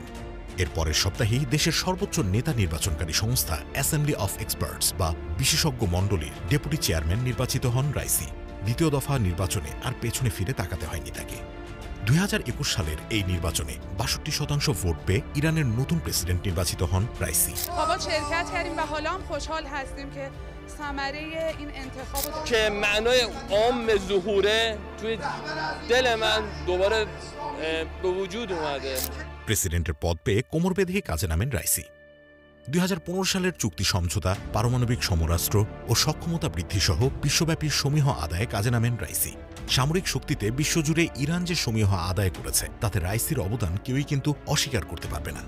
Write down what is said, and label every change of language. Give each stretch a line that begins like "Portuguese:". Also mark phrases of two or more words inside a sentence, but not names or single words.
Bangla: এর পরের সপ্তাহেই দেশের সর্বোচ্চ নেতা নির্বাচনকারী সংস্থা অ্যাসেম্বলি অফ এক্সপার্টস বা বিশেষজ্ঞ মণ্ডলীর ডেপুটি চেয়ারম্যান নির্বাচিত হন রাইসি। দ্বিতীয় দফা নির্বাচনে আর পেছনে ফিরে তাকাতে হয়নি তাকে। 2021 সালের এই নির্বাচনে 62% ভোট পেয়ে ইরানের নতুন প্রেসিডেন্ট নির্বাচিত হন রাইসি।
Persian: که معنای عام ظهوره توی دل من دوباره به وجود اومده।
Bangla: প্রেসিডেন্টের পদ পেয়ে কোমর বেঁধে কাজে নামেন রাইসি। 2015 সালের চুক্তি সমঝোতা, পারমাণবিক সমরাস্ত্র ও সক্ষমতা বৃদ্ধি সহ বিশ্বব্যাপী সমীহ আদায়ে কাজে নামেন রাইসি। সামরিক শক্তিতে বিশ্বজুড়ে ইরান যে সমীহ আদায় করেছে তাতে রাইসির অবদান কেউই কিন্তু অস্বীকার করতে পারবে না।